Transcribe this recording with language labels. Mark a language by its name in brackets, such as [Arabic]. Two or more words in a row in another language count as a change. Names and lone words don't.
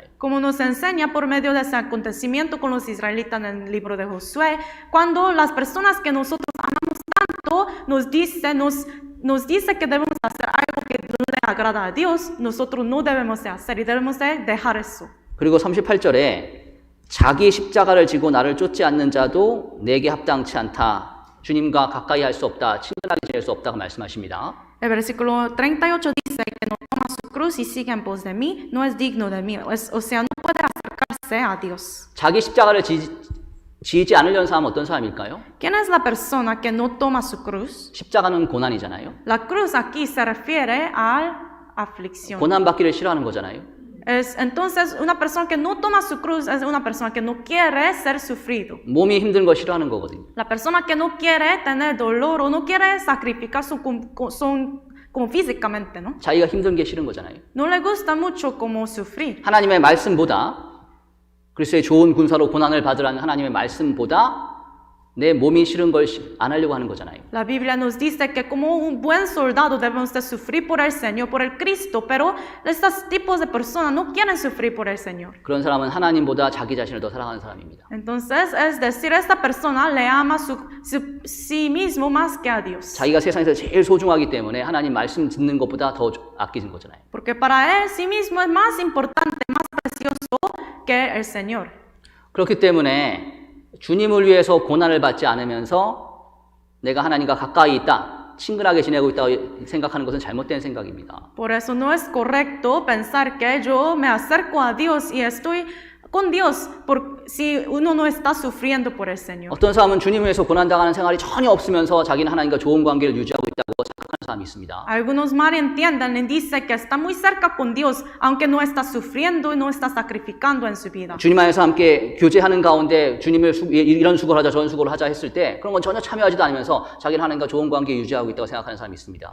[Spanish] Como nos enseña por medio de ese acontecimiento con los israelitas en el libro de Josué, cuando las personas que nosotros amamos tanto nos dice que debemos hacer algo que no le agrada a Dios, nosotros no debemos de hacer y debemos de dejar eso. [Korean] 그리고 38절에 자기 십자가를 지고 나를 쫓지 않는 자도 내게 합당치 않다. 주님과 가까이 할 수 없다. 친근하게 지낼 수 없다고 말씀하십니다. [Spanish] El versículo 38 dice que no toma su cruz y sigue en pos de mí, no es digno de mí. O sea, no puede acercarse a Dios. [Korean] 자기 십자가를 지지 않으려는 사람은 어떤 사람일까요? [Spanish] ¿Quién es la persona que no toma su cruz? [Korean] 십자가는 고난이잖아요. [Spanish] La cruz aquí se refiere a aflicción. [Korean] 고난받기를 싫어하는 거잖아요. [Spanish] Entonces, una persona que no toma su cruz es una persona que no quiere ser sufrido. [Korean] 몸이 힘든 거 싫어하는 거거든요. [Spanish] La persona que no quiere tener dolor o no quiere sacrificar como físicamente, ¿no? [Korean] 자기가 힘든 게 싫은 거잖아요. [Spanish] No le gusta mucho como sufrir. [Korean] 하나님의 말씀보다 그리스도의 좋은 군사로 고난을 받으라는 하나님의 말씀보다 내 몸이 싫은 걸 안 하려고 하는 거잖아요. [Spanish] La Biblia nos dice que como un buen soldado debemos de sufrir por el Señor, por el Cristo, pero estos tipos de personas no quieren sufrir por el Señor. [Korean] 그런 사람은 하나님보다 자기 자신을 더 사랑하는 사람입니다. [Spanish] Entonces, es decir, esta persona le ama sí mismo más que a Dios. [Korean] 자기가 세상에서 제일 소중하기 때문에 하나님 말씀 듣는 것보다 더 아끼는 거잖아요. [Spanish] Porque para él sí mismo es más importante, más precioso que el Señor. [Korean] 그렇기 때문에 주님을 위해서 고난을 받지 않으면서 내가 하나님과 가까이 있다, 친근하게 지내고 있다고 생각하는 것은 잘못된 생각입니다. [Spanish] Por eso no es correcto pensar que yo me acerco a Dios y estoy con Dios si uno no está sufriendo por el Señor. [Korean] 어떤 사람은 주님을 위해서 고난당하는 생활이 전혀 없으면서 자기는 하나님과 좋은 관계를 유지하고 있다고 생각하는 사람이 있습니다. [Spanish] Algunos malentienden y dicen que está muy cerca con Dios, aunque no está sufriendo y no está sacrificando en su vida. [Korean] 주님 안에서 함께 교제하는 가운데 주님을 이런 수고를 하자 저런 수고를 하자 했을 때 그런 건 전혀 참여하지도 않으면서 자기는 하나님과 좋은 관계 유지하고 있다고 생각하는 사람이 있습니다.